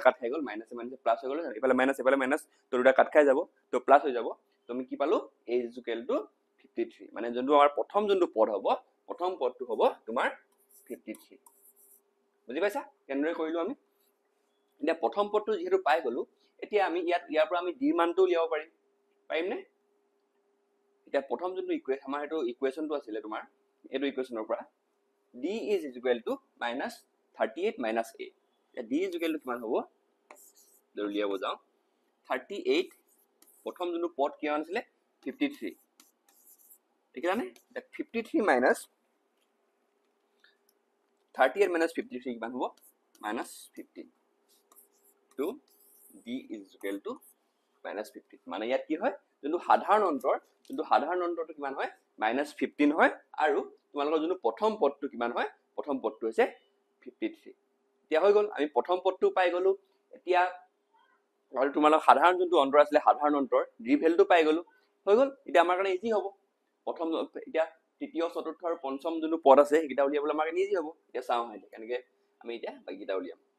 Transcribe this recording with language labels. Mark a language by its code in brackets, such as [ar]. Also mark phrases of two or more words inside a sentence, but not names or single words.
[as] কাট খাই গল [en] minus minus plus [as] হৈ গল এফালে মাইনাস তো দুটা কাট খাই যাব তো প্লাস হৈ যাব তুমি কি পালো [en] a is equal to 53 [as] মানে যোনটো আমাৰ প্ৰথম যোনটো পদ হ'ব প্ৰথম পদটো হ'ব তোমাৰ 53 বুজি পাইছা কেনেদৰে কৰিলো আমি এতিয়া প্ৰথম পদটো যেহেতু পাই গলো এতিয়া আমি ইয়াৰ পৰা আমি d মানটো উলিয়াব পাৰিম নে এতিয়া প্ৰথম যোনটো ইকুৱেশ্যন আমাৰ এটো ইকুৱেশ্যনটো আছিল তোমাৰ এটো ইকুৱেশ্যনৰ পৰা [en] d is equal to minus 38 minus a d is equal to [as] কিমান হ'ব উলিয়াব যাও 38 প্ৰথম যোনটো পদ কিমান আছিল 53 দেখিলা নে 53 minus 38 minus 53 কিমান হ'ব [en] minus 15 to d is equal to minus 15 [as] মানে ইয়াত কি হয় যোনটো সাধাৰণ অন্তৰটো কিমান হয় minus 15 হয় আৰু তোমালোকৰ যোনটো প্ৰথম পদটো কিমান হয় প্ৰথম পদটো হৈছে 53 এতিয়া হৈ গল আমি প্ৰথম পদটো পাই গলো এতিয়া আৰু তোমালোকৰ সাধাৰণ যোনটো অন্তৰ আছিল সাধাৰণ অন্তৰ d ভ্যালুটো পাই গলো হৈ গল এতিয়া আমাৰ কাৰণে ইজি হ'ব প্ৰথম এতিয়া তৃতীয় চতুৰ্থ আৰু পঞ্চম যোনটো পদ আছে এইটা উলিয়াবলৈ আমাৰ কাৰণে ইজি হ'ব এতিয়া চাও হয় কেনেকৈ আমি এতিয়া বাকিটা উলিয়াম